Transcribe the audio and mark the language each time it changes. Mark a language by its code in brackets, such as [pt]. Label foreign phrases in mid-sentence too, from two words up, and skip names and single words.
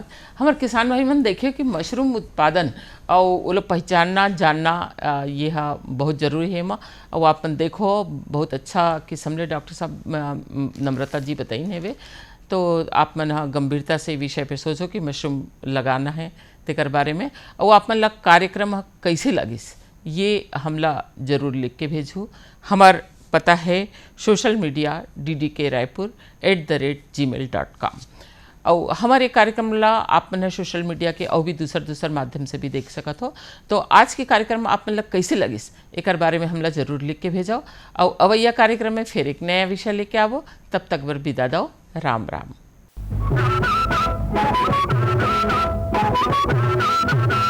[hne] हमारे किसान भाई मन देखिए कि मशरूम उत्पादन और वो लोग पहचानना जानना ये बहुत जरूरी है माँ, और अपन देखो बहुत अच्छा किस्म ने डॉक्टर साहब नम्रता जी बताई है वे, तो आप मन गंभीरता से विषय पे सोचो कि मशरूम लगाना है तेकर बारे में, और आप मन ला कार्यक्रम कैसे लगिस ये हमला जरूर लिख के भेजू। हमार पता है [en] social media [hne] DDK Raipur @gmail.com, और हमारे कार्यक्रम ला आप मन [en] social media [hne] के और भी दूसर माध्यम से भी देख सकत हो। तो आज के कार्यक्रम आप मन ला कैसे लगिस एक बारे में हमला जरूर लिख के भेजाओ, और अवैया कार्यक्रम में फिर एक नया विषय लेके आवो। तब तक बर विदा दो, राम राम।